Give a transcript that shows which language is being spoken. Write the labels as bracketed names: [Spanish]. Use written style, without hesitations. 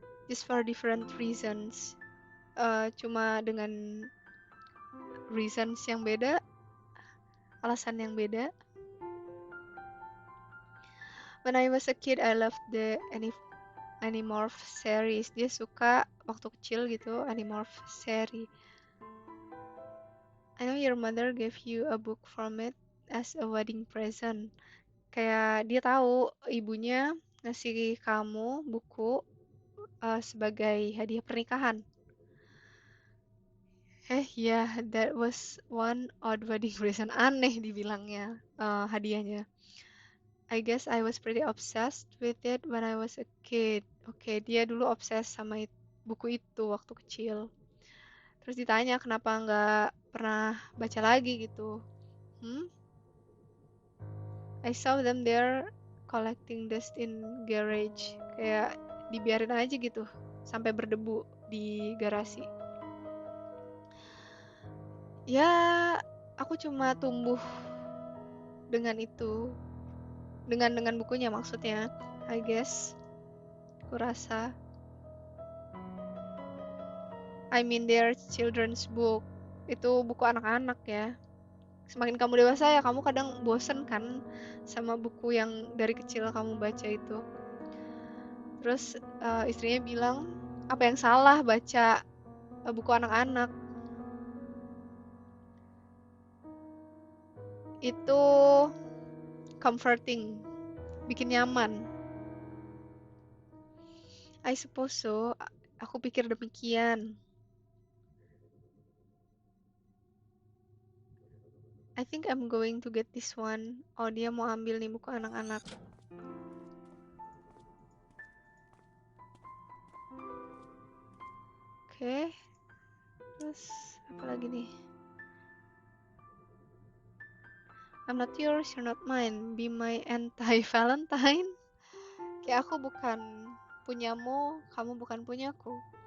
[English] Just for different reasons. [Indonesian] Cuma dengan reasons yang beda, alasan yang beda. [English] When I was a kid, I loved the Animorph series. [Indonesian] Dia suka waktu kecil gitu, Animorph series. [English] I know your mother gave you a book from it as a wedding present. [Indonesian] Kayak dia tahu ibunya ngasih kamu buku sebagai hadiah pernikahan. [English] Yeah, that was one odd wedding present. [Indonesian] Aneh dibilangnya hadiahnya. [English] I guess I was pretty obsessed with it when I was a kid. [Indonesian] Oke, dia dulu obses sama buku itu waktu kecil. Terus ditanya kenapa nggak pernah baca lagi gitu. [English] I saw them there collecting dust in garage. [Indonesian] Kayak dibiarin aja gitu sampai berdebu di garasi. Ya, aku cuma tumbuh dengan itu. Dengan bukunya maksudnya, I guess. Aku rasa. [English] I mean their children's book. [Indonesian] Itu buku anak-anak ya. Semakin kamu dewasa ya kamu kadang bosen kan sama buku yang dari kecil kamu baca itu. Terus istrinya bilang, apa yang salah baca buku anak-anak? Itu comforting, bikin nyaman. [English] I suppose so. Aku pikir demikian. I think I'm going to get this one. Oh, dia mau ambil nih buku anak-anak. [Indonesian] Oke. Terus apa lagi nih? [English] I'm not yours, you're not mine. Be my anti-Valentine. [Indonesian] Kayak aku bukan punyamu, kamu bukan punyaku.